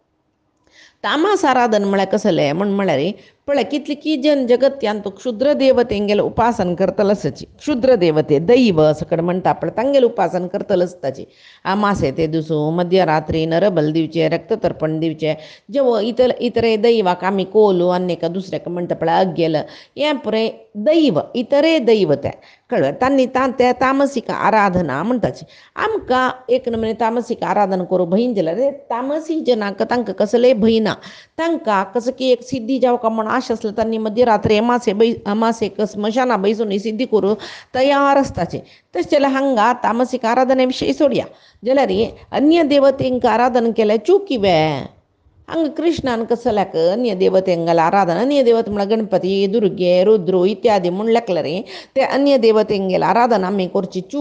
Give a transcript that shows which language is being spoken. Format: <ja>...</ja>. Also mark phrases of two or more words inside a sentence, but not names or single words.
<kok>तामस आराधन म्हळ्यार कसलें म्हळ्यार पळय कितली की जन जगत्यान तो क्षुद्र देवतेंगेलें उपासन करतलो आसची क्षुद्र देवते दैव सकट म्हणटा पळय तांगेलें उपासन करतलो आसताची अमासे ते दिसू मध्यरात्री नरबल दिवचे रक्ततर्पण दिवचे जेवो इतरे दैवाक आमी कोलू अन्येका दुसऱ्याक म्हणटा पळय अग्गेल हें पळय दैव इतरे दैव ते कळ्ळें तांणी त्या तामसीक आराधना म्हणटाची आमकां एक नमुने तामसीक आराधना करूं भंय जाल्यार तामसी जनाक तांकां कसलेय भंय ना तांकां कसं की एक सिद्धी जावका म्हूण आश आसलें तांणी मध्यरात्री अमासेक स्मशाना बैसून सिद्धी करूं तयार आसताचे तशें जाल्यार हांगा तामसीक आराधने विशयी सोडया जाल्यार अन्य देवतेंक आराधन केलें चूक कितें हांगा कृष्णान कसल्याक अन्य देवतेंगेलें आराधन अन्य देवत म्हळ्यार गणपती दुर्गे रुद्र इत्यादी म्हूण लेखल्यार ते अन्य देवतेंगेलें आराधन आमी करची चूक</kok>